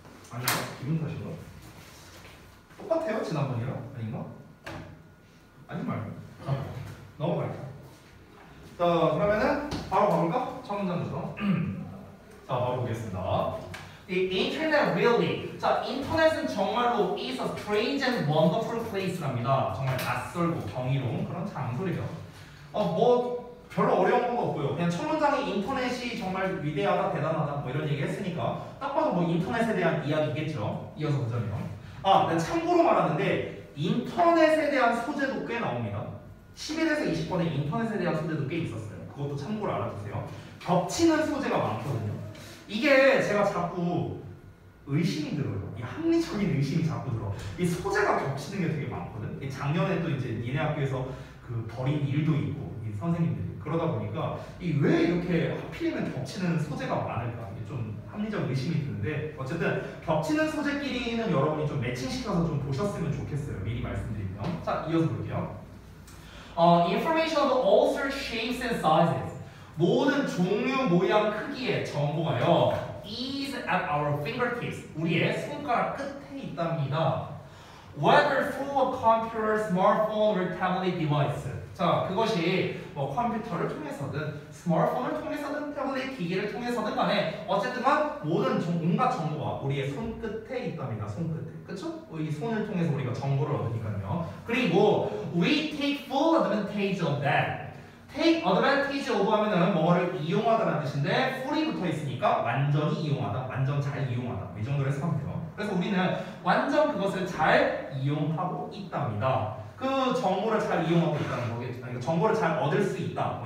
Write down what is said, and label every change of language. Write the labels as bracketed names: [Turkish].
[Korean] 아닌가? 기분 탓인가? 똑같아요? 지난번이랑? 아닌가? 아닌 말고 넘어갈게요. 자 그러면은 바로 가볼까? 첫 문장부터. 자 바로 보겠습니다. [English] The internet really. [Korean] 자 인터넷은 정말로 [English] is a strange and wonderful place랍니다. [Korean] 정말 낯설고 경이로운 그런 장소래요. 뭐 별로 어려운 건 없고요. 그냥 첫 문장에 인터넷이 정말 위대하다, 대단하다 뭐 이런 얘기 했으니까 딱 봐도 뭐 인터넷에 대한 이야기겠죠. 이어서 보자면 네, 참고로 말하는데 인터넷에 대한 소재도 꽤 나옵니다. 11에서 20번에 인터넷에 대한 소재도 꽤 있었어요. 그것도 참고로 알아두세요. 겹치는 소재가 많거든요. 이게 제가 자꾸 의심이 들어요. 이 합리적인 의심이 자꾸 들어. 이 소재가 겹치는 게 되게 많거든. 작년에 또 이제 니네 학교에서 그 벌인 일도 있고 이 선생님들이 그러다 보니까 이 왜 이렇게 하필이면 겹치는 소재가 많을까 이게 좀 합리적 의심이 드는데 어쨌든 겹치는 소재끼리는 여러분이 좀 매칭시켜서 좀 보셨으면 좋겠어요. 미리 말씀드리면. 자 이어서 볼게요. [English] Information of all sorts, shapes and sizes. [Korean] 모든 종류, 모양, 크기의 정보가요. [English] is at our fingertips. [Korean] 우리의 손가락 끝에 있답니다. [English] Whether through a computer, smartphone, or tablet device. [Korean] 자, 그것이 뭐 컴퓨터를 통해서든 스마트폰을 통해서든 태블릿 기기를 통해서든 간에 어쨌든 모든 온갖 정보가 우리의 손끝에 있답니다. 손끝에. 그쵸? 이 손을 통해서 우리가 정보를 얻으니까요. 그리고 [English] we take full advantage of that. take advantage of [Korean] 하면은 뭐를 이용하다라는 뜻인데 fully 붙어 있으니까 완전히 이용하다, 완전 잘 이용하다. 이 정도로 해석하면 돼요. 그래서 우리는 완전 그것을 잘 이용하고 있답니다. 그 정보를 잘 이용하고 있다는 거겠죠. 그러니까 정보를 잘 얻을 수 있다.